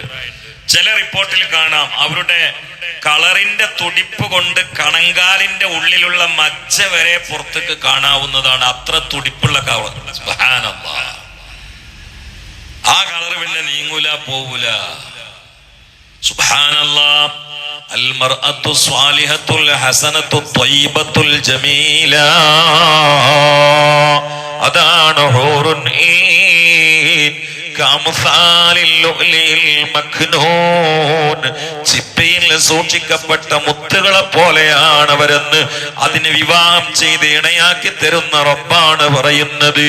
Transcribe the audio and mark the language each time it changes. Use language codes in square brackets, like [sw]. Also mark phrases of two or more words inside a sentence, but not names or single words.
[ml] ചില റിപ്പോർട്ടിൽ കാണാം അവരുടെ കളറിന്റെ തുടിപ്പ് കൊണ്ട് കണങ്കാലിന്റെ ഉള്ളിലുള്ള മജ്ജ വരെ പുറത്തേക്ക് കാണാവുന്നതാണ്. അത്ര തുടിപ്പുള്ള കളർ. സുബ്ഹാനല്ലാഹ്. ആ കളർ പിന്നെ നീങ്ങൂല, പോവൂല. സുബ്ഹാനല്ലാഹ്. [ar] المرأة الصالحة الحسنة الطيبة الجميلة അതാണ് حور عين كأمثال اللؤلؤ المكنون. [ml] ചിപ്പയിൽ സൂക്ഷിക്കപ്പെട്ട മുത്തുകളെ പോലെയാണ് അവരെന്ന് അതിന് വിവാഹം ചെയ്ത് ഇണയാക്കി തരുന്ന റബ്ബാണ് പറയുന്നത്.